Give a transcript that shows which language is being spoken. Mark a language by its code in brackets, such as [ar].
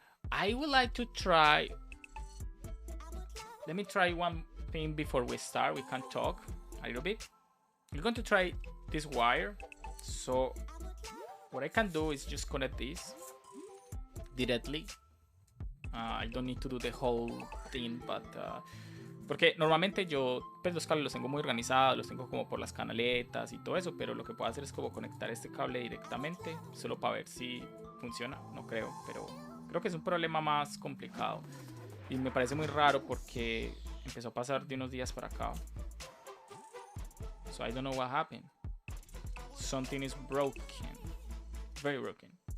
[en] I would like to try. Let me try one thing before we start. We can talk a little bit. I'm going to try this wire. So what I can do is just connect this directly. I don't need to do the whole thing, but [es] porque normalmente yo pues los cables los tengo muy organizados, los tengo como por las canaletas y todo eso, pero lo que puedo hacer es como conectar este cable directamente, solo para ver si funciona. No creo, pero creo que es un problema más complicado y me parece muy raro porque empezó a pasar de unos días para acá. [en] So I don't know what happened. Something is broken, very broken.